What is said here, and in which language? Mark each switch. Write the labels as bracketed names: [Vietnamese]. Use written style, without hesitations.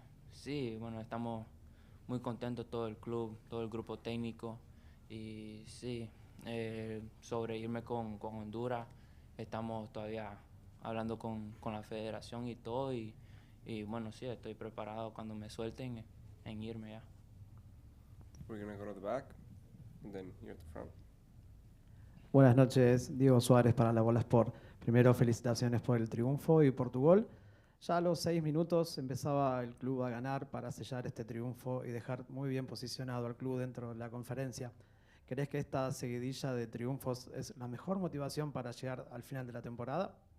[Spanish] Sí, bueno, estamos muy contentos todo el club, todo el grupo técnico y sí. Sobre irme con Honduras, estamos todavía hablando con la federación y todo y bueno, sí, estoy preparado cuando me suelten en irme ya. [English] We're going to go to the back and then here at the front. [Spanish] Buenas noches, Diego Suárez para La Bola Sport. Primero, felicitaciones por el triunfo y por tu gol. Ya a los 6 minutos empezaba el club a ganar para sellar este triunfo y dejar muy bien posicionado al club dentro de la conferencia. ¿Crees que esta seguidilla de triunfos es la mejor motivación para llegar al final de la temporada?